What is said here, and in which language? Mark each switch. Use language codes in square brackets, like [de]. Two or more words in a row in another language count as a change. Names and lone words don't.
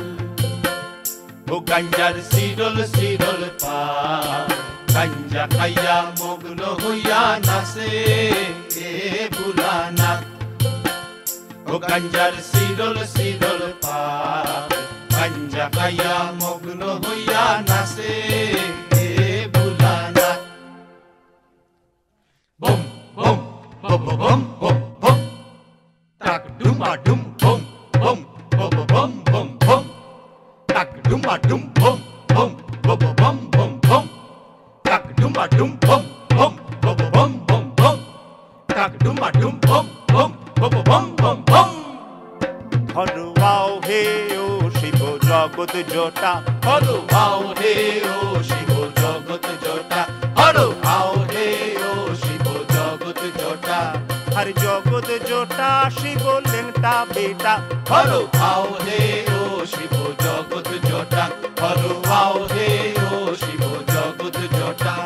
[bn] ও গাঞ্জার সিরল সিরল পাত, গাঞ্জা খাইয়া মগ্ন হইয়া নাচে ভোলানাথ। ও গাঞ্জার সিরল সিরল পাত, গাঞ্জা খাইয়া মগ্ন হইয়া নাচে ভোলানাথ। বম বম বম বম বম বম, তাক ডুমা ডুম বম বম বম বম বম বম, তাক ডুমা ডুম বম বম বম বম বম বম, তাক ডুমা ডুম বম বম বম বম বম বম, তাক ডুমা ডুম বম বম বম বম বম বম। হরুয়াও হে ও শিব জগৎ জোটা, হরুয়াও হে ও শিব জগৎ জোটা, হরুয়াও হে ও শিব জগৎ জোটা। [hi] हर जगत जोटा शिव लेंटा बेटा हरो आओ हे ओ शिव जगत जोटा हरो आओ हे ओ शिव जगत जोटा।